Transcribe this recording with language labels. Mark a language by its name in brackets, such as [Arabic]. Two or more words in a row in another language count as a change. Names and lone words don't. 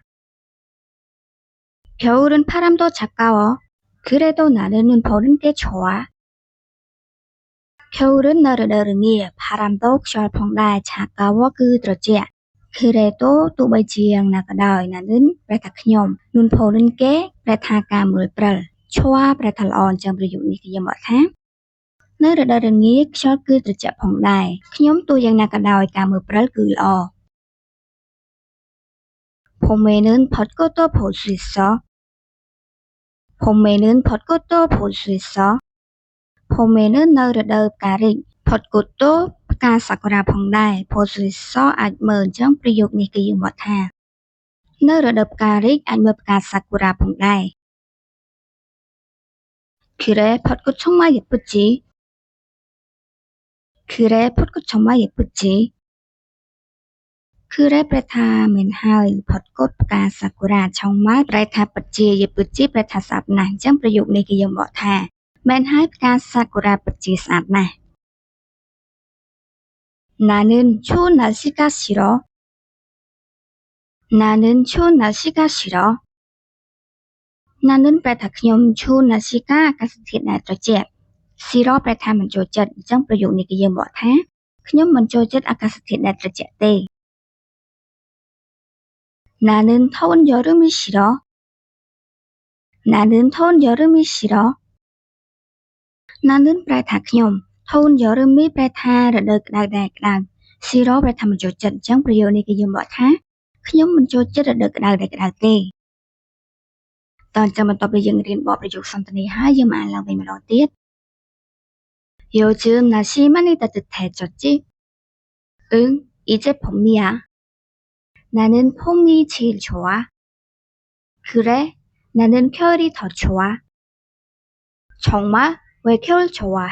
[Korean] 겨울은 바람도 차가워. 그래도 나는 눈 보는 게 좋아. [Khmer] 겨울은 នៅរដូវរងា 바람도 ខ្យល់ផងដែរ 차가워 គឺត្រជាក់ 그래도 ទោះបីជាយ៉ាងណាក៏ដោយ 나는 ប្រែថាខ្ញុំ [Korean] 눈 보는 게 [Khmer] ប្រែថាការមើលព្រិល 좋아 ប្រែថាល្អ អញ្ចឹងប្រយោគនេះគឺយើងមកថានៅរដូវរងាខ្យល់គឺត្រជាក់ផងដែរខ្ញុំទោះយ៉ាងណាក៏ដោយការមើលព្រិលគឺល្អ [Korean] 봄에는 벚꽃도 볼 수 있어. 봄에는 벚꽃도 볼 수 있어. [Khmer] 봄에는 នៅរដូវផ្ការីក 벚꽃도 ផ្កាសាគុរ៉ាផងដែរ [Korean] 볼 수 있어 [Khmer] អាចមើលអញ្ចឹងប្រយោគនេះគឺយើងមកថានៅរដូវផ្ការីកអាចមើលផ្កាសាគុរ៉ាផងដែរ [Korean] 그래 벚꽃 정말 예쁘지. 그래 벚꽃 정말 예쁘지. [Khmer] 그래 ប្រែថាមែនហើយផុតកូតផ្កាសាគុរ៉ា 정말 ប្រែថាពិតជា 예쁘지 ប្រែថាស្អាតណាស់អញ្ចឹងប្រយោគនេះគឺយើងបកថាមែនហើយផ្កាសាគុរ៉ាពិតជាស្អាតណាស់ [Korean] 나는 추운 날씨가 싫어. 나는 추운 날씨가 싫어. [Khmer] 나는 ប្រែថាខ្ញុំ [Korean] 추운 날씨가 [Khmer] អាកាសធាតុដែលត្រជាក់ 싫어 ប្រែថាមិនចូលចិត្តអញ្ចឹងប្រយោគនេះគឺយើងបកថាខ្ញុំមិនចូលចិត្តអាកាសធាតុដែលត្រជាក់ទេ [Korean] 나는 더운 여름이 싫어. 나는 더운 여름이 싫어. 나는 [Khmer] ប្រែថាខ្ញុំ [Korean] 더운 여름이 [Khmer] ប្រែថារដូវក្តៅដែលក្តៅ 싫어 ប្រែថាមិនចូលចិត្តអញ្ចឹងប្រយោគនេះគឺយើងបកថាខ្ញុំមិនចូលចិត្តរដូវក្តៅដែលក្តៅទេតោះចាំបន្ទាប់ពីយើងរៀនបកប្រយោគសន្ទនាហើយយើងមកអានឡើងវិញម្ដងទៀត [Korean] 요즘 날씨 많이 따뜻해졌지? 응, 이제 봄이야. 나는 봄이 제일 좋아. 그래, 나는 겨울이 더 좋아. 정말? 왜 겨울 좋아해?